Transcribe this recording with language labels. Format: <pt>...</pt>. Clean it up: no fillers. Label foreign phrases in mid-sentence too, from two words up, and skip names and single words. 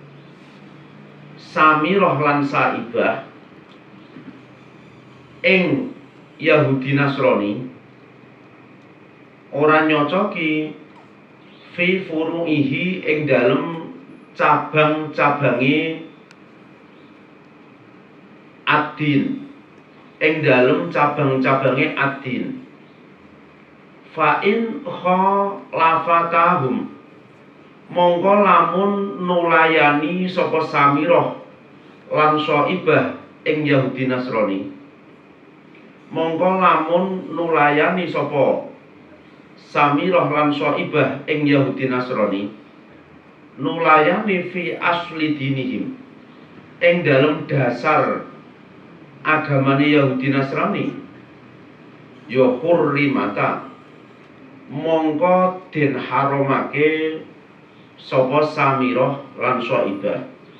<jv>Samirah lan syaibah ing Yahudi Nasrani, ora nyocoki</jv> <ar>في فروعه</ar> <jv>ing dalem cabang-cabange ad-din, ing dalem cabang-cabange ad-din.</jv> <ar>فإن خالفتهم</ar> <jv>mongko lamun nulayani sapa Samirah lan syaibah ing Yahudi Nasrani, mongko lamun nulayani sapa Samirah lan syaibah ing Yahudi Nasrani, nulayani</jv> <ar>في أصل دينهم</ar> <jv>ing dalem dasar agamane Yahudi Nasrani, ya hurrimata mongko den haramake sapa Samirah lan syaibah.</jv>